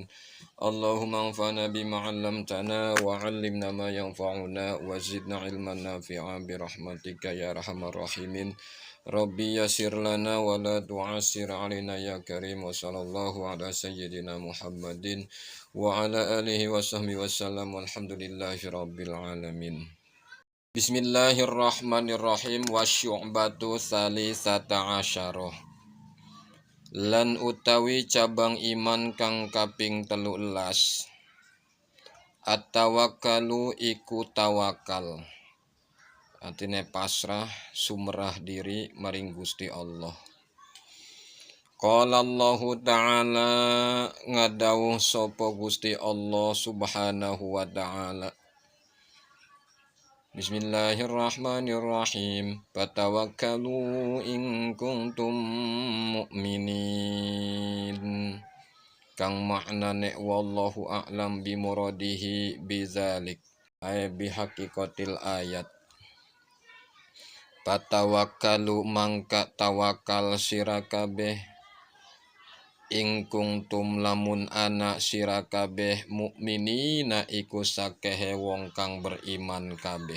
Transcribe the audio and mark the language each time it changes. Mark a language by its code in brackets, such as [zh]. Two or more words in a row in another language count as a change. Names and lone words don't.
[ar] اللهم انفعنا بما علمتنا وعلمنا ما ينفعنا وزدنا علما نافعا برحمتك يا أرحم الراحمين. رب يسر لنا ولا تعسر علينا يا كريم. وصلى الله على سيدنا محمد وعلى آله وصحبه وسلم. والحمد لله رب العالمين بسم الله الرحمن الرحيم. والشعبة الثالثة عشرة. [jv] Lan utawi cabang iman kang kaping 13. At-tawakkalu iku tawakal. Artine pasrah sumrah diri maring Gusti Allah. [ar] قال الله تعالى, [jv] ngadawuh sapa Gusti Allah [ar] سبحانه وتعالى. بسم الله الرحمن الرحيم. فتوكلوا إن كنتم مؤمنين. [jv] Kang maknane [ar] والله أعلم بمراده بذلك. أي بحقيقة الآية. [jv] Fatawakkalu mangka tawakal sira kabeh. [ar] إن كنتم [jv] lamun ana sira kabeh mukminina iku sakehe wong kang beriman kabeh.